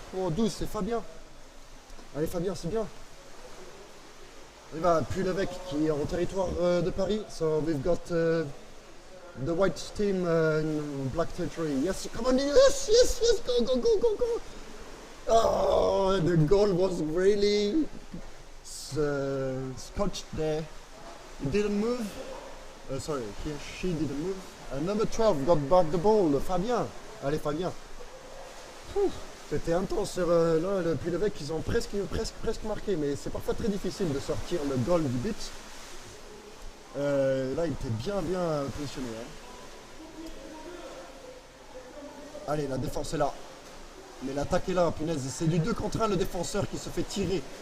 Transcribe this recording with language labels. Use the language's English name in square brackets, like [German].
[French] 12, c'est Fabien. Allez Fabien, c'est bien. On y va, Puy L'Eveque qui est en territoire de Paris. [English] So we've got the white team in black territory. Yes, come on, yes, go. Oh, the goal was really scotched there. It didn't move. Sorry, she didn't move. Number 12 got back the ball. [French] Fabien. Allez, Fabien. C'était intense sur là, le Puy L'Eveque. Ils ont presque marqué, mais c'est parfois très difficile de sortir le goal du but. Là, il était bien positionné. Hein. Allez, la défense est là. Mais l'attaque est là, punaise. C'est du 2 contre 1, le défenseur qui se fait tirer.